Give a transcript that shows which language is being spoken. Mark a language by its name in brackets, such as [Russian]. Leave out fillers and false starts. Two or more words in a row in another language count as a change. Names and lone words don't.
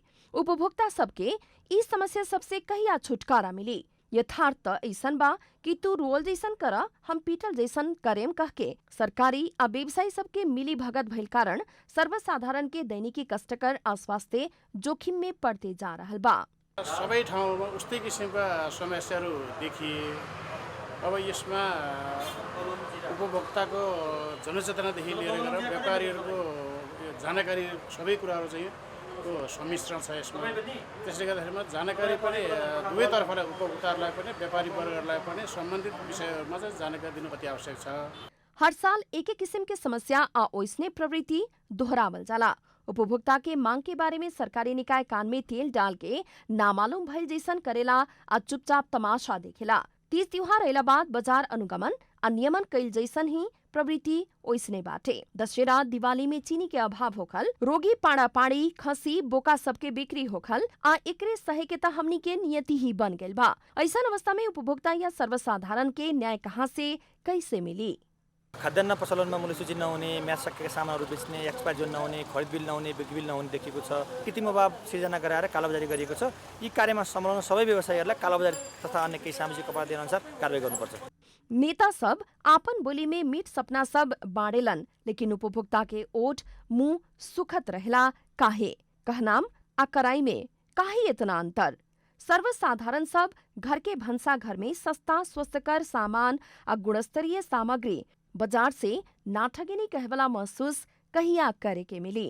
[Bhojpuri] उपभोक्ता सबके इस समस्या सबसे कहिया छुटकारा मिली। यथार्थ ऐसन बा कि तू रोल जैसन कर, हम पीटल जैसन करेम कह के सरकारी आ व्यवसायी सबके मिली भगत भइल कारण सर्वसाधारण के दैनिकी कष्टकर आ स्वास्थ्य जोखिम में पड़ते जा रहल बा। [Nepali] सबै ठाउँमा उस्तै किसिमका समस्याहरू देखिए। अब यसमा उपभोक्ताको जनचेतनादेखि लिएर व्यापारीहरूको जानकारी सबै कुराहरू चाहिँ सम्मिश्रण छ यसमा। त्यसले गर्दाखेरिमा जानकारी पनि दुवैतर्फलाई उपभोक्ताहरूलाई पनि व्यापारी वर्गहरूलाई पनि सम्बन्धित विषयहरूमा चाहिँ जानकारी दिनु अति आवश्यक छ। [Bhojpuri] हर साल एक एक किस्म के समस्या आ ओइसने प्रवृत्ति दोहरावल जाला। उपभोक्ता के मांग के बारे में सरकारी निकाय कान में तेल डाल के नामालूम भइल जैसन करेला आ चुपचाप तमाशा देखेला। तीज त्योहार अइला बाद बाजार अनुगमन आ नियमन कइल जैसन ही प्रवृत्ति ओइसने बाटे। दशहरा दिवाली में चीनी के अभाव होखल, रोगी पाड़ा पाड़ी खसी बोका सबके बिक्री होखल आ एकरे सहे के त हमनी के नियति ही बन गइल बा। ऐसन अवस्था में उपभोक्ता या सर्वसाधारण के न्याय कहाँ से कैसे मिली? [Nepali] खाद्यान्न पसलनमा मूल्य सूची नहुने, म्याद सकेका सामानहरू बेच्ने, [English] expire zone [Nepali] नहुने, खरिद बिल नहुने, बिक्री बिल नहुने देखिएको छ। कृत्रिम अभाव सिर्जना गराएर कालोबजारी गरिएको छ। यी कार्यमा संलग्न सबै व्यवसायीहरूलाई कालोबजारी तथा अन्य केही सामाजिक अपराधी अनुसार कारबाही गर्नुपर्छ। [Bhojpuri] नेता सब आपन बोली में मीठ सपना सब बाँडेलन, लेकिन उपभोक्ता के ओठ मुंह सुखत रहला काहे? कहनाम आ कराई में काहे इतना अंतर? सर्वसाधारण सब घर के भंसा घर में सस्ता स्वस्थकर सामान आ गुणस्तरीय सामग्री बाजार से ना ठगेनी कहवला महसूस कहिया करे के मिली।